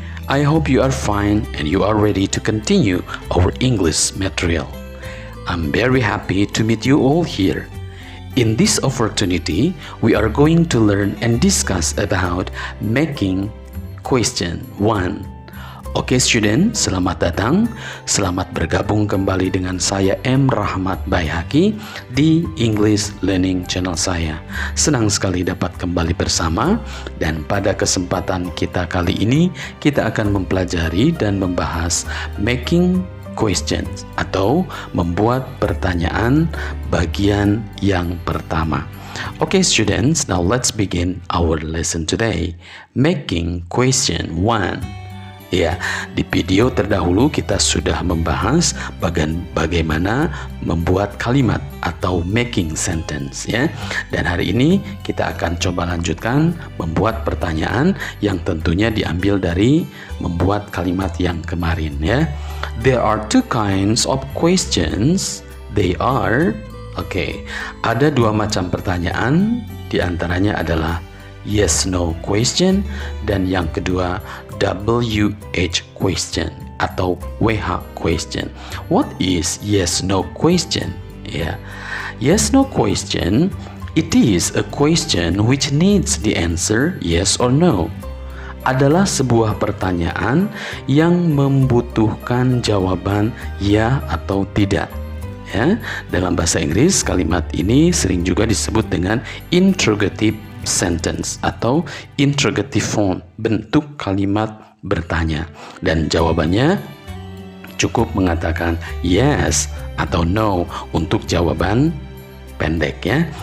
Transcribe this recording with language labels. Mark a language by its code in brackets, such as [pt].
[en] I hope you are fine and you are ready to continue our English material. I'm very happy to meet you all here. In this opportunity, we are going to learn and discuss about making question 1. [id] Oke student, selamat datang. Selamat bergabung kembali dengan saya M. Rahmat Bayhaqi di English Learning Channel saya. Senang sekali dapat kembali bersama, dan pada kesempatan kita kali ini kita akan mempelajari dan membahas making questions atau membuat pertanyaan bagian yang pertama. [en] Okay students, now let's begin our lesson today. [id] Making question 1. Ya, di video terdahulu kita sudah membahas bagaimana membuat kalimat atau making sentence ya. Dan hari ini kita akan coba lanjutkan membuat pertanyaan yang tentunya diambil dari membuat kalimat yang kemarin ya. [en] There are two kinds of questions. They are [id] ada dua macam pertanyaan, diantaranya adalah yes no question dan yang kedua WH question atau WH question. [en] What is yes no question? Yes no question, it is a question which needs the answer yes or no. [id] Adalah sebuah pertanyaan yang membutuhkan jawaban ya atau tidak. Ya, dalam bahasa Inggris kalimat ini sering juga disebut dengan interrogative sentence atau interrogative form, bentuk kalimat bertanya, dan jawabannya cukup mengatakan yes atau no untuk jawaban pendek ya.